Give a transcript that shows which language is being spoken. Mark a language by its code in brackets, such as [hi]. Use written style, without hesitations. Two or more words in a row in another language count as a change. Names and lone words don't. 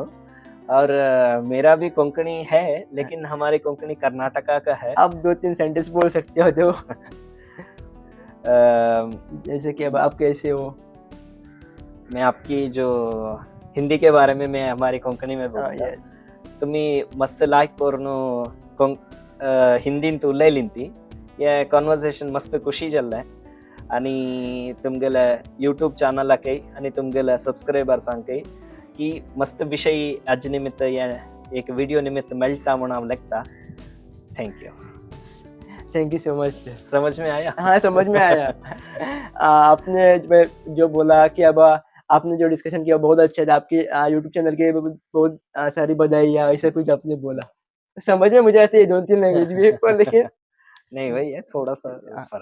[hi] और मेरा भी कोंकणी है, लेकिन हमारी कोंकणी कर्नाटका का है। आप 2-3 सेंटेंस बोल सकते हो तो जैसे कि अब आप कैसे हो? मैं आपकी जो हिंदी के बारे में मैं हमारी कोंकणी में बोलूँगा। [kok] तुम्ही मस्त लायक करून हिंदीन उलयलींती, ये कॉन्वर्सेशन मस्त खुशी जाल्लें आणि तुमगेले यूट्यूब चॅनलाकय आणि तुमगेले सबस्क्रायबर्सांकय की मस्त विषय आज निमित्त या एक वीडियो निमित्त मेळटा म्हणून हांव लेखता। [en] thank you so much. [hi] समझ में आया? हाँ, समझ में आया। आपने जो बोला कि अब आपने जो डिस्कशन किया बहुत अच्छा था, आपकी यूट्यूब चैनल के बहुत सारी बधाई या ऐसा कुछ आपने बोला। समझ में मुझे आती है 2-3 लैंग्वेज भी, पर लेकिन नहीं भाई, ये थोड़ा सा फर्क